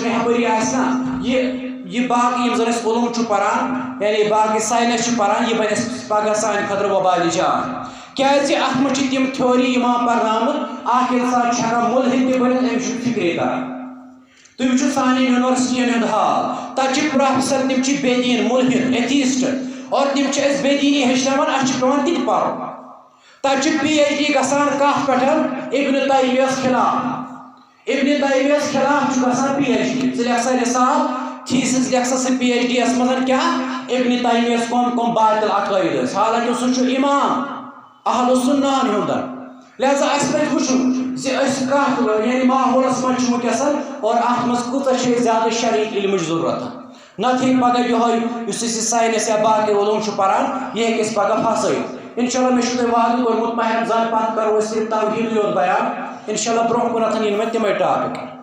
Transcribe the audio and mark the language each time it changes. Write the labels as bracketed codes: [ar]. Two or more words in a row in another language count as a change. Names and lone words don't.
[ks] رہبری آسہِ نا یہِ باقٕے یِم زن أسۍ علوم چھُ پران یعنی باقٕے ساینس چھِ پران یہِ بنہِ اَسہِ پگاہ سانہِ خٲطرٕ وبالہِ جان کیازِ اتھ منٛز چھِ تِم تھیوری یِوان پرناونہٕ اکھ اِنسان چھُ ہٮ۪کان مُلحِد تہِ بٔنِتھ أمِس چھُنہٕ فِکرے تران تُہۍ وٕچھِو سانٮ۪ن یونیورسٹین ہُنٛد حال تتہِ چھِ پروفیسر تِم چھِ بے دیٖن مُلحِد ایتھیسٹ اور تِم چھِ اَسہِ بے دیٖنی ہیٚچھناوان اَسہِ چھُ پیٚوان تہِ تہِ پرُن تتہِ چھُ پی ایچ ڈی گژھان کتھ پٮ۪ٹھ ابن تیمیہس خلاف ابن تیمیہس خلاف چھُ گژھان پی ایچ ڈی ژٕ لیکھ سا رِسال تھیسِس لیکھ سا سُہ پی ایچ ڈی یس منٛز کیٛاہ ابن تیمیہس کم باطل عقٲیِد ٲسۍ حالانکہِ سُہ چھُ اِمام اہل السُنہن ہُنٛد لہذا اَسہِ پَزِ وٕچھُن زِ أسۍ کتھ یعنی ماحولس منٛز چھِ وٕنکیٚس اور اتھ منٛز کۭژاہ چھِ أسۍ زیادٕ شرعی علمٕچ ضروٗرت نتہٕ ہیٚکہِ پگاہ یِہوے یُس أسۍ یہِ ساینس یا باقٕے علوم چھُ پران یہِ ہیٚکہِ أسۍ پگاہ پھسٲیِتھ انشاءاللہ مےٚ چھُ تۄہہِ وعدٕ کوٚرمُت ماہِ رمضان پتہٕ کرو أسۍ صرف توحیٖدٕے یوت بیان انشاءاللہ برونٛہہ کُنتھ یِن مےٚ تِمے ٹاپِک